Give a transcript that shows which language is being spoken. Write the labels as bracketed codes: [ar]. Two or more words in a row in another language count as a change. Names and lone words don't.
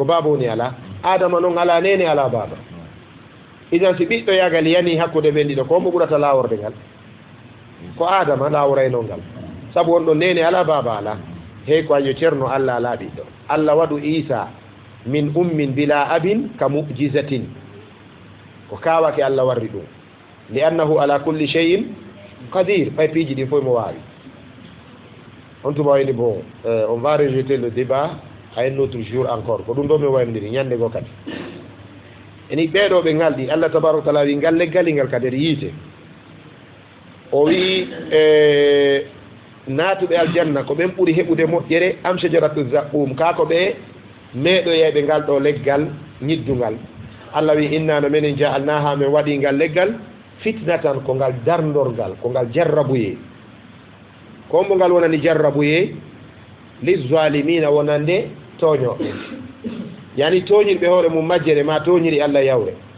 [ff] baba woni ala adama noon ala nene ala baba idan si ɓiɗɗo yagal yani hakkude ɓen ɗiɗo ko mbo ɓurata laworde ngal ko adama lawrayno ngal saabu wonɗo nene ala baba ala hey ko ayo ceerno Allah ala ɓiɗɗo Allah waɗu Isa [ar] من أم بلا أب [ff] ka mujizatin ko kawake Allah warri ɗum [ar] لأنه على كل شيء قدير [ff] ɓay piiji ɗin fof mo wawi on tuma [fr] wayni bon on va rejeter le débat à un autre jour encore [ff] ko ɗum ɗo min waynodiri ñande goo kadi eni ɓeeɗo ɓe ngalɗi Allah [ar] تبارك وتعالى [ff] wi ngal leggali ngal ka nder yiite o wi naatuɓe aljanna ko ɓen ɓuri heɓude moƴƴere am [ar] شجرة زقوم [ff] kako ɓe meeɗoyeɓe ngal ɗo leggal ñiddungal Allah wi inna no menen ja'alnaha min waɗi ngal leggal fitnatan ko ngal darndorgal ko ngal jarrabuye kombo ngal wonani jarrabuye lizalimina wonande toñoɓe yani toñirɓe hoore mum majjere ma toñiri Allah yawre